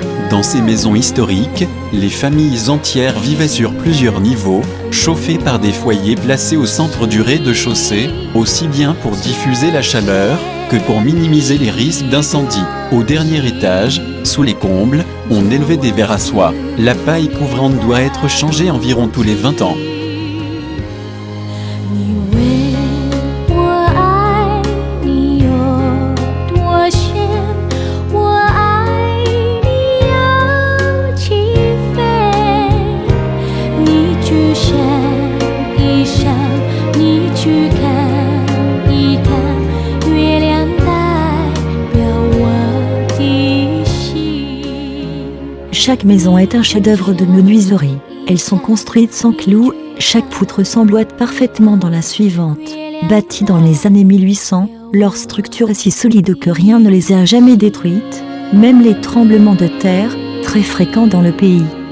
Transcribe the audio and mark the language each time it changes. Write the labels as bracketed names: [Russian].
[French] Dans ces maisons historiques, les familles entières vivaient sur plusieurs niveaux, chauffées par des foyers placés au centre du rez-de-chaussée, aussi bien pour diffuser la chaleur que pour minimiser les risques d'incendie. Au dernier étage, sous les combles, on élevait des verres à soie. La paille couvrante doit être changée environ tous les 20 ans. [Chinese] 你问我爱你有多深，我爱你有几分。你去想一想，你去看一看，月亮代表我的心。 [French] Chaque maison est un chef-d'œuvre de menuiserie. Elles sont construites sans clous, chaque poutre s'emboîte parfaitement dans la suivante. Bâties dans les années 1800, leur structure est si solide que rien ne les a jamais détruites, même les tremblements de terre, très fréquents dans le pays.